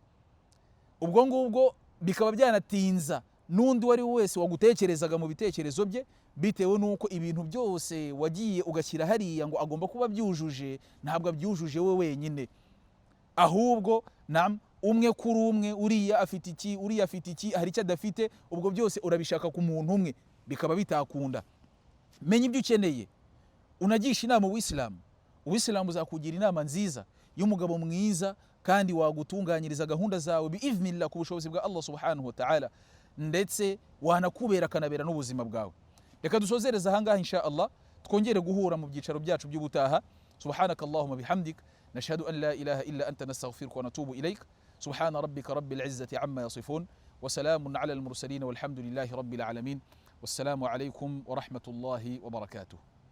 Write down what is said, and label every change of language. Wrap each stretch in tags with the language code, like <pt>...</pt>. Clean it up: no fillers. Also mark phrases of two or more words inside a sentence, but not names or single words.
<rw>Ubwo ngubwo bikaba byanatinza n'undi wari wese wagutekerezaga mu bitekerezo bye, bitewe nuko ibintu byose wagiye ugashyira hariya ngo agomba kuba byujuje, ntabwo abyujuje we wenyine, ahubwo umwe kuri umwe, uriya afite iki, uriya afite iki, hari icyo adafite, ubwo byose urabishaka ku muntu umwe, bikaba bitakunda. Menya ibyo ukeneye, unagisha inama Ubuislamu. Ubuislamu uzakugira inama nziza y'umugabo mwiza kandi wagutunganyiriza gahunda zawe biiznillah ku bushobozi bwa</rw> <ar>الله سبحانه وتعالى,</ar> <rw>ndetse wanakubera kanabera n'ubuzima bwawe. Reka dusozereza ahangaha</rw> <ar>إن شاء الله,</ar> <rw>twongere guhura mu byicaro byacu by'ubutaha.</rw> <ar>سبحانك اللهم بحمدك، نشهد أن لا إله إلا أنت، نستغفرك ونتوب إليك. سبحان ربك رب العزة عما يصفون، وسلام على المرسلين، والحمد لله رب العالمين. والسلام عليكم ورحمة الله وبركاته.</ar>